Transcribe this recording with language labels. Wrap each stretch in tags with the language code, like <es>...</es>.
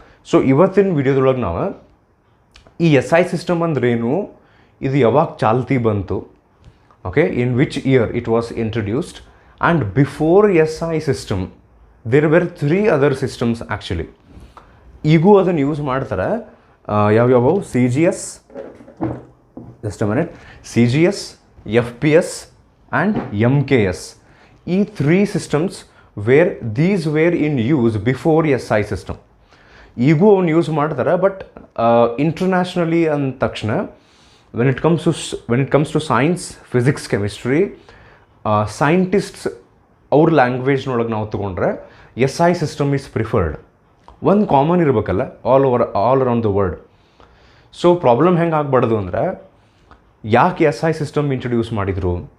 <kn>So ಇವತ್ತಿನ ವಿಡಿಯೋದೊಳಗೆ ನಾವು ಈ SI ಸಿಸ್ಟಮ್ ಅಂದ್ರೇನು, ಇದು ಯಾವಾಗ ಚಾಲ್ತಿ ಬಂತು,</kn> <en>Okay, in which year it was introduced, and before SI system there were 3 other systems actually.</en> <kn>ಈಗೂ ಅದನ್ನು ಯೂಸ್ ಮಾಡ್ತಾರೆ.</kn> <en>ಯಾವ್ಯಾವು CGS, just a minute, CGS, FPS and MKS. ಈ 3 systems these were in use before SI system.</en> <kn>ಈಗೂ ಅವ್ನು use ಮಾಡ್ತಾರೆ.</kn> <en>but internationally</en> <kn>ಅಂದ ತಕ್ಷಣ</kn> <en>when it comes to science, physics, chemistry, scientists</en> <kn>ಅವ್ರ ಲ್ಯಾಂಗ್ವೇಜ್ನೊಳಗೆ ನಾವು ತೊಗೊಂಡ್ರೆ</kn> <en>SI system is preferred.</en> <kn>ಒಂದು ಕಾಮನ್ ಇರಬೇಕಲ್ಲ</kn> <en>All around the world.</en> <kn>So problem ಹೆಂಗೆ ಆಗಬಾರ್ದು ಅಂದರೆ, ಯಾಕೆ SI ಸಿಸ್ಟಮ್ ಇಂಟ್ರಡ್ಯೂಸ್ ಮಾಡಿದರು?</kn>